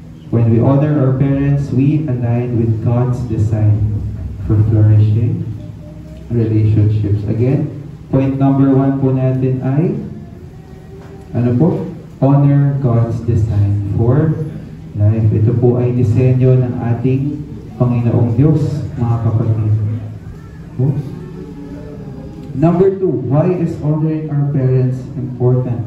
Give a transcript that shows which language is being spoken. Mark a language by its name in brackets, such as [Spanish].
[English] When we honor our parents, we align with God's design for flourishing relationships. [Filipino] Again, point number 1 po natin ay ano po? [English] Honor God's design for life. [Filipino] Ito po ay disenyo ng ating Panginoong Diyos, mga kapatid. Po? [English] Number 2, why is honoring our parents important?